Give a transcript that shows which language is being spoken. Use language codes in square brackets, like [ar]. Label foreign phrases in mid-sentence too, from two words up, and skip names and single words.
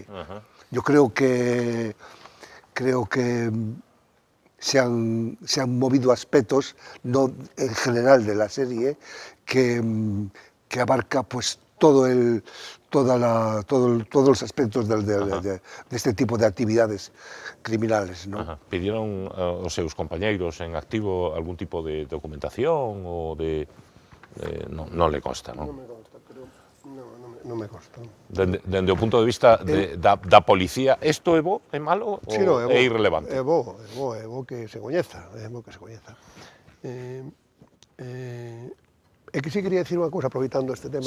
[es] Yo creo que se han movido aspectos, no en general de la serie, que abarca pues todos los aspectos de este tipo de actividades criminales, ¿no? [gl] Pidieron os seus compañeiros en activo algún tipo de documentación ou de... non le consta, non? Non me consta. Dende o punto de vista da policía, isto é bo, é malo ou é irrelevante? É bo que se coñeza, É que sí quería decir unha cousa, aproveitando este tema.